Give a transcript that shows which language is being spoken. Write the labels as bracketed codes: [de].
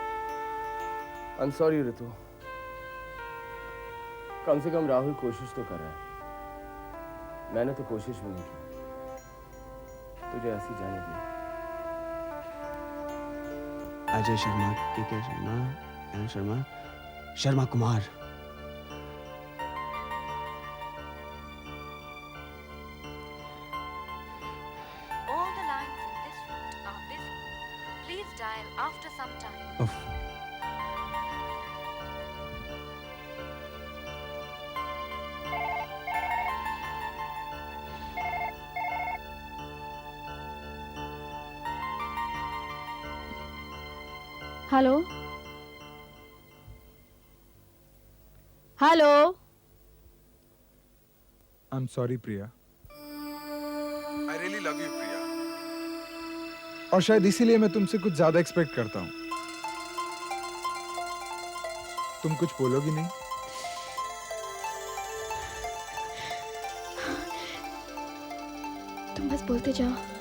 [hi] I am sorry ऋतु, कम से कम राहुल कोशिश तो कर रहा है। मैंने तो कोशिश भी नहीं की। तुझे ऐसी जाने दी। अजय शर्मा, के Sharma, N Sharma, Sharma Kumar. [en] All the lines in this route are busy. Please dial after some time. उफ, hello, hello. I'm sorry, Priya. I really love you, Priya. [hi] और शायद इसीलिए मैं तुमसे कुछ ज्यादा एक्सपेक्ट करता हूँ। तुम कुछ बोलोगी नहीं? तुम बस बोलते जाओ।